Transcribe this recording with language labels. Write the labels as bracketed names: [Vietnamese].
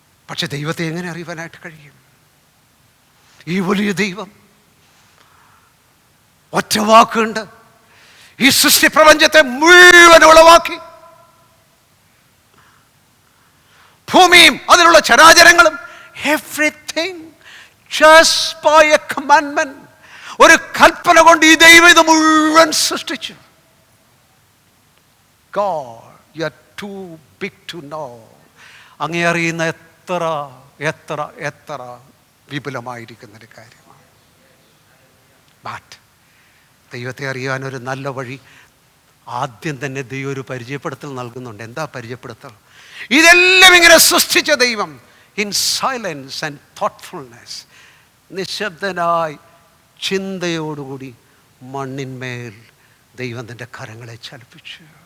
[Malayalam] പക്ഷെ ദൈവത്തെ എങ്ങനെ അറിയുവാനായിട്ട് കഴിയും? ഈ വലിയ ദൈവം ഒറ്റ വാക്കുണ്ട് ഈ സൃഷ്ടി പ്രപഞ്ചത്തെ മുഴുവൻ ഉളവാക്കി. ഭൂമിയും അതിലുള്ള ചരാചരങ്ങളും, [English] everything just by a commandment, [Malayalam] ഒരു കൽപ്പന കൊണ്ട് ഈ ദൈവം ഇത് മുഴുവൻ സൃഷ്ടിച്ചു. [English] God, you are too big to know. [Malayalam] അങ്ങേ അറിയുന്ന എത്ര എത്ര എത്ര വിപുലമായിരിക്കുന്നൊരു കാര്യമാണ്. ബട്ട് ദൈവത്തെ അറിയാനൊരു നല്ല വഴി ആദ്യം തന്നെ ദൈവം ഒരു പരിചയപ്പെടുത്തൽ നൽകുന്നുണ്ട്. എന്താ പരിചയപ്പെടുത്തൽ? ഇതെല്ലാം ഇങ്ങനെ സൃഷ്ടിച്ച ദൈവം [English] in silence and thoughtfulness, [Malayalam] നിശബ്ദനായി ചിന്തയോടുകൂടി മണ്ണിന്മേൽ ദൈവം തൻ്റെ കരങ്ങളെ ചലിപ്പിച്ചു.